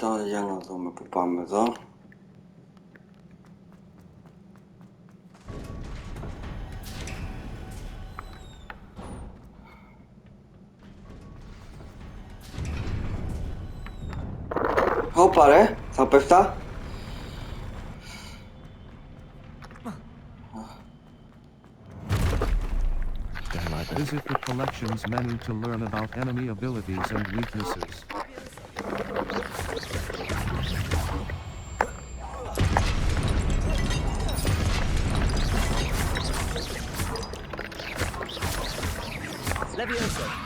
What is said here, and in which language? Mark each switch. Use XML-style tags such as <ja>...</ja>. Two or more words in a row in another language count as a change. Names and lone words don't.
<el>Για να δούμε που πάμε εδώ. Όπα ρε, θα πέφτα.</el> <en>Visit the collections menu to learn about enemy abilities and weaknesses. Levioso.</en>